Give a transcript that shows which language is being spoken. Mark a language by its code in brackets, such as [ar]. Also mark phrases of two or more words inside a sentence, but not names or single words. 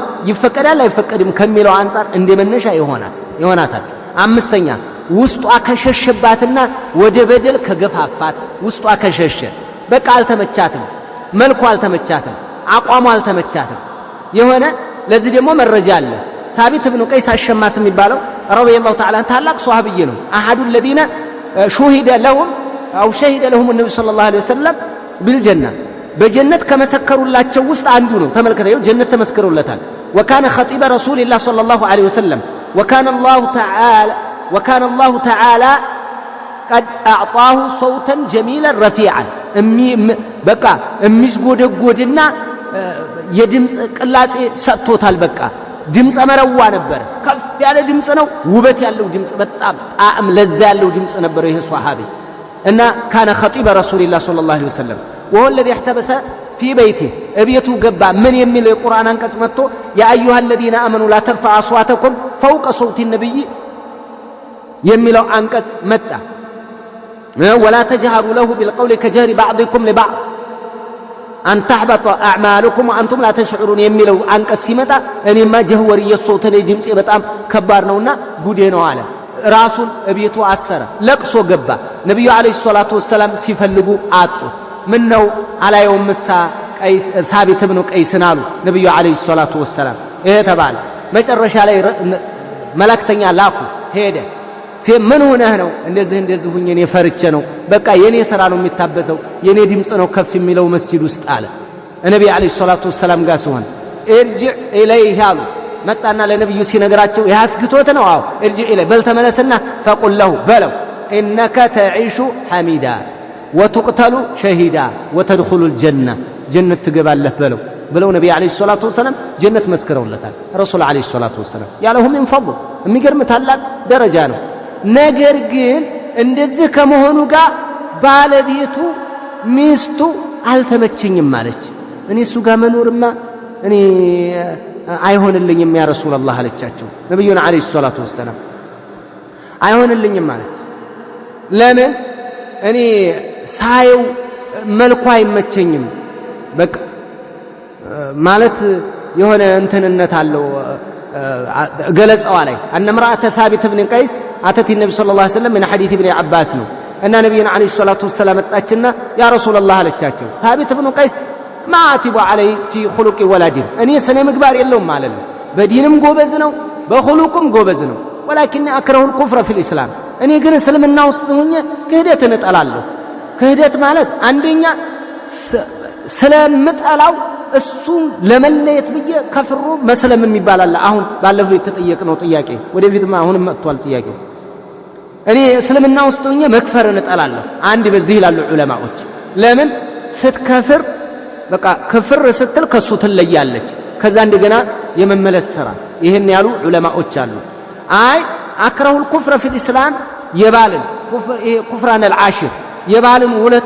[am] ይፈቀዳል አይፈቀድም ከሚለው አንፃር እንደመነሻ ይሆናታል አምስተኛ ውስጧ ከሸሸባትና ወደ በደል ከገፋፋት ውስጧ ከሸሸ በቃ አልተመቻትም መልኩ አልተመቻትም አቋሙ አልተመቻትም የሆነ ለዚህ ደግሞ መረጃ አለ ثابت بن قيس الشماس የሚባለው [ar] رضي الله تعالى [am] ታላቅ ሷሃቢይ ነው [ar] احد الذين شهد لهم او شهد لهم النبي صلى الله عليه وسلم بالجنه [am] በጀነት ከመሰከሩላቸው ውስጥ አንዱ ነው ተመልከተው ጀነት ተመስክሮለታል [ar] وكان خطيب رسول الله صلى الله عليه وسلم وكان الله تعالى قد اعطاه صوتا جميلا رفيعا [am] በቃ የሚስጎደጎድና የድምጽ ቅላጼ ሰጥቶታል በቃ ድምጽ መረዋ ነበር ከፍ ያለ ድምጽ ነው ውበት ያለው ድምጽ በጣም ጣዕም ለዛ ያለው ድምጽ ነበር ይሄ ሷሃቢ እና [ar] كان خطيب رسول الله صلى الله عليه وسلم وهو الذي احتبس في بيته ابيته [am] ገባ ምን የሚለው የቁርአን አንቀጽ መጥቶ [ar] يا ايها الذين امنوا لا ترفعوا اصواتكم فوق صوت النبي [am] የሚለው አንቀጽ መጣ [ar] ولا تجهروا له بالقول كجهر بعضكم لبعض أن تحبط أعمالكم وأنتم لا تشعرون [am] የሚለው አንቀጽ ሲመጣ እኔማ ጀህወር የሶተ ላይ ድምጽ በጣም ከባድ ነውና ጉዴ ነው አለ ራሱን እቤቱ አሰረ ለቅሶ ገባ ነብዩ [ar] عليه الصلاة والسلام [am] ሲፈልጉ አጡ ምን ነው አላየውም ምሳ ቀይስ ሳቢት ኢብኑ ቀይስን አሉ ነብዩ [ar] عليه الصلاة والسلام [am] ይሄ ተባለ መጨረሻ ላይ መላእክተኛ ላኩ ሄደ ምን ሆነህ ነው እንደዚህ ሁኜ እኔ ፈርቼ ነው በቃ የኔ ስራ ነው የሚታበሰው የኔ ድምጽ ነው ከፍ የሚለው መስጂድ ውስጥ አለ ነብዩ [ar] عليه الصلاة والسلام [am] ጋር ሲሆን [ar] ارجع اليه [am] አሉ መጣና ለነብዩ ሲነግራቸው ያስግቶት ነው አው ارجع اليه በል ተመለስና [ar] فقل له بلو انك تعيش حميدا وتقتل شهيدا وتدخل الجنه [am] جنة ትገባለህ በለው ነብዩ [ar] عليه الصلاة والسلام [am] ጀነት መስክረውለታል ረሱል [ar] عليه الصلاة والسلام [am] ያለሁም [ar] من فضل [am] የሚገርም ታላቅ ደረጃ ነው ነገር ግን እንደዚህ ከመሆኑ ጋር ባለቤቱ ሚስቱ አልተመቸኝም ማለች እኔ እሱ ጋር መኖርማ እኔ አይሆንልኝም [ar] يا رسول الله [am] አለቻቸው ነብዩና [ar] عليه الصلاة والسلام [am] አይሆንልኝም ማለች ለምን እኔ ሳየው መልኩ አይመቸኝም በቃ ማለት የሆነ እንትንነት አለው ገለጻው ላይ [ar] أن امرأة ثابت بن قيس أتت النبي صلى الله عليه وسلم من حديث ابن عباس [am] ነው እና ነብዩና [ar] عليه الصلاة والسلام [am] መጣችና [ar] يا رسول الله [am] አለቻቸው [ar] ثابت بن قيس ما عتب عليه في خلق ولا دين [am] እኔ ስነ ምግባር የለውም ማለት ነው በዲንም ጎበዝ ነው በخلقም ጎበዝ ነው [ar] ولكن اكره الكفر في الاسلام [am] እኔ ግን እስልምና ውስጥ ሆኜ ክህደትን እጠላለሁ ክህደት ማለት አንደኛ ስለምጠላው እሱን ለመለየት ብዬ ከፍሩ መስለም የሚባል አለ አሁን ባለፈው የተጠየቅነው ጥያቄ ወደፊትም አሁንም መጥቷል ጥያቄው እኔ እስልምና ውስጥ ሆኜ መክፈርን እጠላለሁ አንድ በዚህ ይላሉ ዑለማዎች ለምን ስትከፍር በቃ ክፍር ስትል ከሱ ትለያለች ከዛ እንደገና የመመለስ ስራ ይሄን ያሉ ዑለማዎች አሉ አይ [ar] أكره الكفر في الإسلام [am] የባልን [ar] كفران العشير [am] የባልን ውለታ